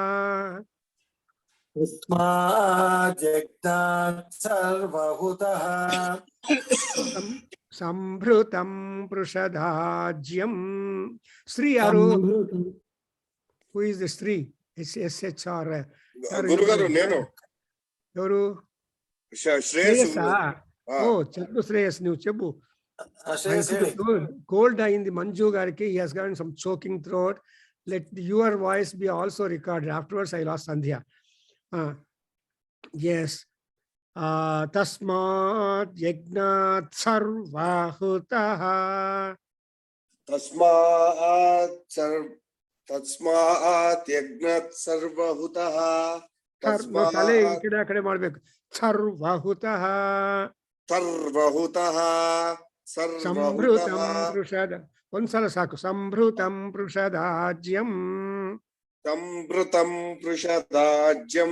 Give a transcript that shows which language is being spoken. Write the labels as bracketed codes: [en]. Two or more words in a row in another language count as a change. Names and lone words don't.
[sa] ತಸ್ಮಾದ್ ಯಜ್ಞಾತ್ ಸರ್ವಹುತಃ. ಸಂಭೃತಂ ಪೃಷದಾಜ್ಯಂ. [kn] ಸ್ತ್ರೀ ಯಾರು? [en] who is the stree? SHR. [te] గురుగారు నేను ఎవరు? శ్రేయసా? ఓ చెప్పు శ్రేయస్, నువ్వు చెప్పు. కోల్డ్ అయింది మంజు గారికి. [en] he has gotten some choking throat. Let your voice be also recorded. Afterwards I lost Sandhya. Yes. [sa] तस्मात् यज्ञात् सर्वहुतः. ತಸ್ಮಾತ್ ಯಜ್ಞಾತ್ ಸರ್ವಹುತಃ. [kn] ತಲೆ ಈ ಕಡೆ ಆ ಕಡೆ ಮಾಡ್ಬೇಕು. ಸರ್ವಹುತಃ. [sa] ಸರ್ವಹುತಃ. ಸಂಭೃತಂ ಪೃಷದ. [kn] ಒಂದ್ಸಲ ಸಾಕು. [sa] ಸಂಭೃತಂ ಪೃಷದಾಜ್ಯಂ. ಸಂಭೃತಂ ಪೃಷದಾಜ್ಯಂ.